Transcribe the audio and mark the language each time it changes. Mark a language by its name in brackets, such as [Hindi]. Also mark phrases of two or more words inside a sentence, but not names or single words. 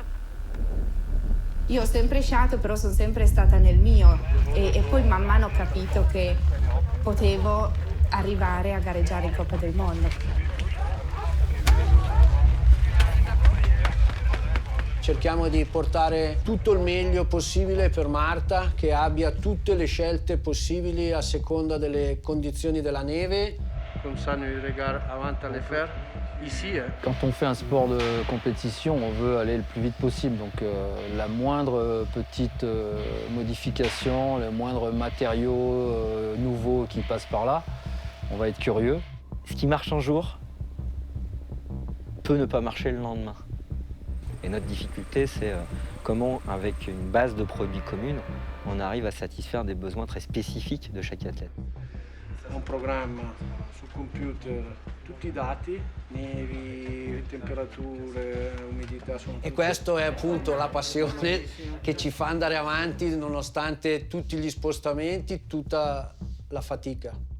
[Italian] Io ho sempre sciato, però sono sempre stata nel mio e poi man mano ho capito che potevo arrivare a gareggiare in Coppa del Mondo. Cerchiamo di portare tutto il meglio possibile per Marta, che abbia tutte le scelte possibili a seconda delle condizioni della neve. [French] Comme ça, nous regarde avant à les faire. Ici, Quand on fait un sport de compétition, on veut aller le plus vite possible. Donc la moindre petite modification, le moindre matériau nouveau qui passe par là, on va être curieux. Ce qui marche un jour peut ne pas marcher le lendemain. Et notre difficulté, c'est comment, avec une base de produits commune, on arrive à satisfaire des besoins très spécifiques de chaque athlète. [Italian] un programma sul computer, tutti i dati, nevi, temperature, umidità. E questo è appunto la passione che ci fa andare avanti nonostante tutti gli spostamenti, tutta la fatica.